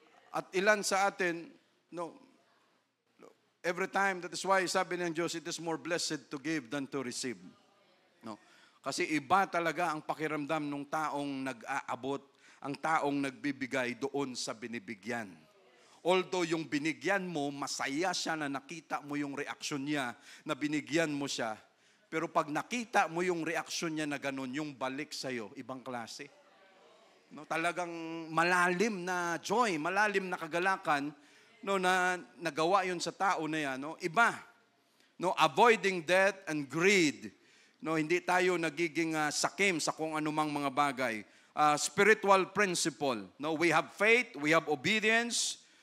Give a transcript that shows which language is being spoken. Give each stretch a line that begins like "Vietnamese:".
Filipino: At ilan sa atin,
English: every time, that is why
Filipino: sabi ng Diyos,
English: it is more blessed to give than to receive. No?
Filipino: Kasi iba talaga ang pakiramdam ng taong nag-aabot, ang taong nagbibigay doon sa binibigyan. Although yung binigyan mo, masaya siya na nakita mo yung reaksyon niya, na binigyan mo siya. Pero pag nakita mo yung reaksyon niya na ganun, yung balik sa'yo, ibang klase. No, talagang malalim na joy, malalim na kagalakan, na nagawa yun sa tao na yan. No? Iba.
English: No, avoiding debt and greed.
Filipino: No, hindi tayo nagiging sakim sa kung anumang mga bagay.
English: Spiritual principle. No, we have faith, we have obedience.